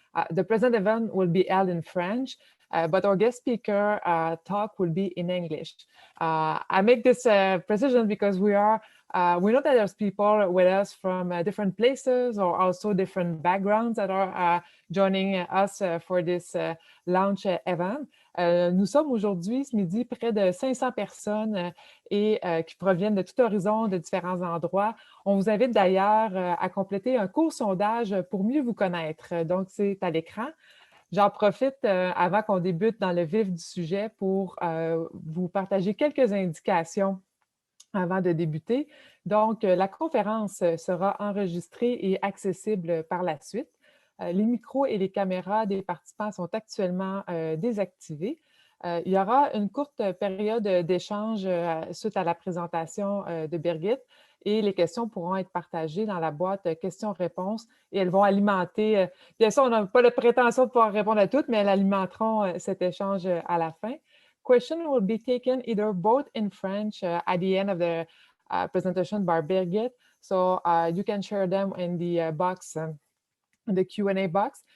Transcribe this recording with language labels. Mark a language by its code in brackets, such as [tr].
[en] The present event will be held in French, but our guest speaker talk will be in English. I make this precision because we know that there's people with us from different places or also different backgrounds that are joining us for this launch event. [fr] Nous sommes aujourd'hui, ce midi, près de 500 personnes qui proviennent de tout horizon, de différents endroits. On vous invite d'ailleurs à compléter un court sondage pour mieux vous connaître. Donc, c'est à l'écran. J'en profite avant qu'on débute dans le vif du sujet pour vous partager quelques indications avant de débuter. Donc, la conférence sera enregistrée et accessible par la suite. Les micros et les caméras des participants sont actuellement désactivés. Il y aura une courte période d'échange suite à la présentation de Birgitte et les questions pourront être partagées dans la boîte questions-réponses et elles vont alimenter, bien sûr, on n'a pas la prétention de pouvoir répondre à toutes, mais elles alimenteront cet échange à la fin. [en] Questions will be taken either both in French at the end of the presentation by Birgit, so you can share them in the box, the Q&A box.